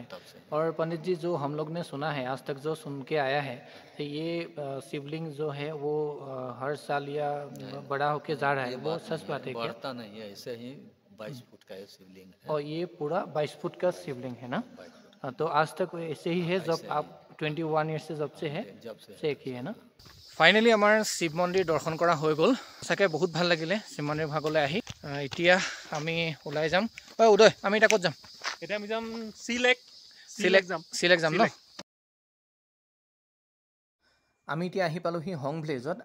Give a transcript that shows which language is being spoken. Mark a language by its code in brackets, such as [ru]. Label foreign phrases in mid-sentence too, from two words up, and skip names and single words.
[hi] और पंडित जी, जो हम लोग ने सुना है, आज तक जो सुन के आया है, तो ये शिवलिंग जो है वो हर साल या बड़ा होके जा रहा है, वो सच बात है क्या? बढ़ता नहीं है, ऐसे ही 22 फुट का ये शिवलिंग है। और ये पूरा 22 फुट का शिवलिंग है ना? तो आज तक ऐसे ही है, जब आप 21 ईयर्स से जब से है, जब से एक ही है ना? [as] फाइनेली আমাৰ শিৱ মন্দিৰ দৰ্শন কৰা হৈ গ'ল। সঁচাকৈ বহুত ভাল লাগিলে শিৱ মন্দিৰ ভাগলৈ আহি। এতিয়া আমি ওলাই যাম। উদয়, আমি এতিয়া ক'ত যাম? এতিয়া আমি যাম চিলেক যাম ন? আমি এতিয়া আহি পালোহি হং ভিলেজত।